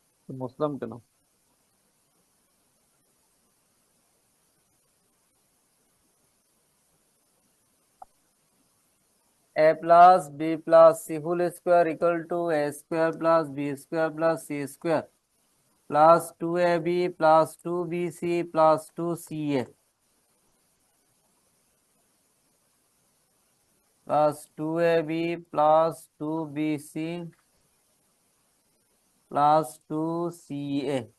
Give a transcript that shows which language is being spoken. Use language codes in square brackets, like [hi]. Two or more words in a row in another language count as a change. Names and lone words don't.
[en] মুসলাম কেন? a plus b plus c whole square equal to a square plus b square plus c square plus 2ab plus 2bc plus 2ca plus 2ab plus 2bc plus 2ca.